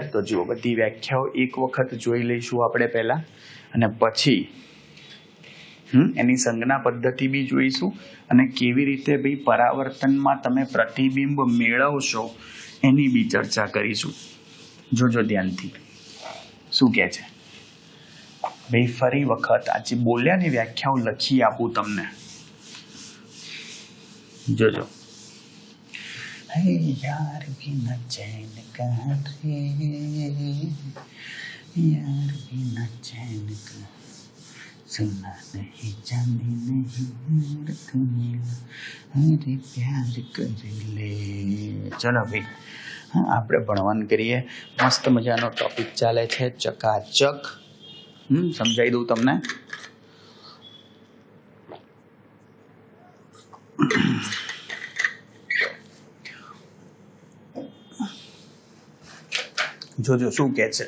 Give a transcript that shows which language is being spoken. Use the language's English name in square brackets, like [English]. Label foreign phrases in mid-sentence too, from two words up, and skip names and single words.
[Gujarati] તો જુઓ, બધી વ્યાખ્યાઓ એક વખત જોઈ લઈશું આપણે પહેલા, અને પછી એની સંજ્ઞા પદ્ધતિ બી જોઈશું, અને કેવી રીતે ભાઈ પરાવર્તનમાં તમે પ્રતિબિંબ મેળવશો એની બી ચર્ચા કરીશું. જોજો ધ્યાનથી શું કહે છે ભાઈ. ફરી વખત આજે બોલ્યા ની વ્યાખ્યાઓ લખી આપું તમને, જોજો. [Hindi] यार बिना चैन का रे, यार बिना चैन का सुना नहीं जाने नहीं अरे प्यार कर ले. [Gujarati] ચલો ભાઈ, હા આપણે ભણવાનું કરીએ. મસ્ત મજાનો ટોપિક ચાલે છે, ચકાચક. સમજાવી દઉં તમને. જોજો શું કહે છે.